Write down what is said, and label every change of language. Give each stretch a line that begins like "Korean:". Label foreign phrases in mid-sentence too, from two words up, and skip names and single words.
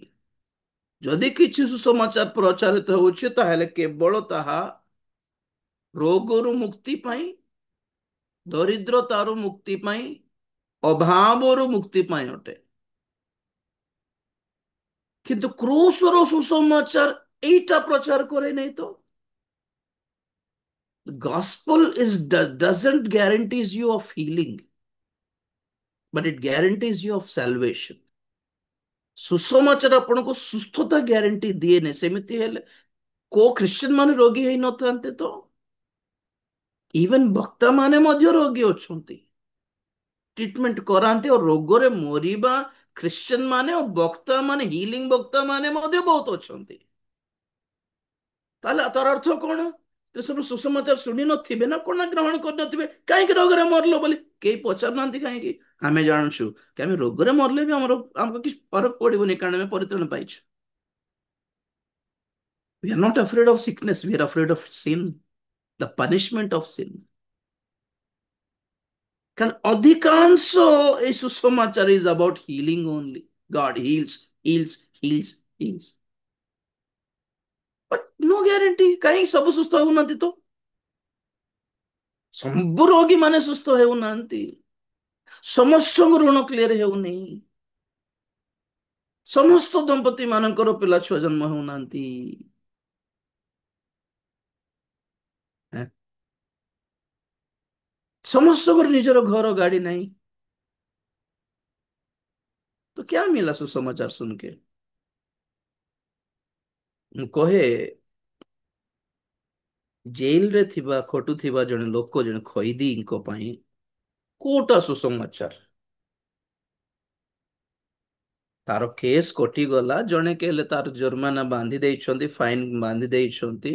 Odia: ଯଦି କିଛି ସୁସମାଚାର ପ୍ରଚାରିତ ହେଉଛି ତାହେଲେ କେବଳ ତାହା ରୋଗରୁ ମୁକ୍ତି ପାଇଁ, ଦରିଦ୍ରତାରୁ ମୁକ୍ତି ପାଇଁ, ଅଭାବରୁ ମୁକ୍ତି ପାଇଁ ଅଟେ। କିନ୍ତୁ କ୍ରୁଶର ସୁସମାଚାର ଏଇଟା ପ୍ରଚାର କରେ ନାହିଁ ତ।
English: The gospel doesn't guarantees you of healing, but it guarantees you of salvation।
Odia: ସୁସମାଚାର ଆପଣଙ୍କୁ ସୁସ୍ଥତା ଗ୍ୟାରେଣ୍ଟି ଦିଏନି। ସେମିତି ହେଲେ କୋଉ ଖ୍ରୀଷ୍ଟିଆନ ମାନେ ରୋଗୀ ହେଇନଥାନ୍ତେ ତ? ଇଭେନ ବକ୍ତା ମାନେ ମଧ୍ୟ ରୋଗୀ ଅଛନ୍ତି, ଟ୍ରିଟମେଣ୍ଟ କରାନ୍ତି ଆଉ ରୋଗରେ ମରିବା ଖ୍ରୀଷ୍ଟିଆନ ମାନେ ଆଉ ବକ୍ତା ମାନେ, ହିଲିଂ ବକ୍ତା ମାନେ ମଧ୍ୟ ବହୁତ ଅଛନ୍ତି। ତାହେଲେ ତାର ଅର୍ଥ କଣ? ତ ସବୁ ସୁସମାଚାର ଶୁଣି ନଥିବେ ନା କଣ, ନା ଗ୍ରହଣ କରିନଥିବେ। କାହିଁକି ରୋଗରେ ମରିଲ ବୋଲି କେହି ପଚାରୁନାହାନ୍ତି କାହିଁକି? ଆମେ ଜାଣୁଛୁ କି ଆମେ ରୋଗରେ ମରିଲେ ବି ଆମକୁ କିଛି ଫରକ ପଡିବନି, କାରଣ ଆମେ ପରିତ୍ରାଣ ପାଇଛୁ।
English: We are not afraid of sickness, we are afraid of sin, the punishment of sin.
Odia: କାରଣ ଅଧିକାଂଶ এই ସୁସମାଚାର
English: is about healing only. God heals, heals, heals, heals. But no guarantee,
Odia: କାହିଁକି ସବୁ ସୁସ୍ଥ ହେଉନାହାନ୍ତି ତ? ସବୁ ରୋଗୀ ମାନେ ସୁସ୍ଥ ହେଉନାହାନ୍ତି, ସମସ୍ତଙ୍କ ଋଣ କ୍ଲିୟର ହେଉନି, ସମସ୍ତ ଦମ୍ପତି ମାନଙ୍କର ପିଲା ଛୁଆ ଜନ୍ମ ହେଉନାହାନ୍ତି। ହେଁ? ସମସ୍ତଙ୍କର ନିଜର ଘର ଗାଡି ନାହିଁ।
Hindi: तो क्या मिला सुसमाचार सुन के?
Odia: ମୁଁ କହେ, ଜେଲରେ ଥିବା ଖଟୁଥିବା ଜଣେ ଲୋକ, ଜଣେ ଖଇଦିଙ୍କ ପାଇଁ କୋଉଟା ସୁସମାଚାର? ତାର କେସ୍ କଟିଗଲା, ଜଣେ କେ ହେଲେ ତାର ଜୋରମାନା ବାନ୍ଧି ଦେଇଛନ୍ତି, ଫାଇନ ବାନ୍ଧି ଦେଇଛନ୍ତି।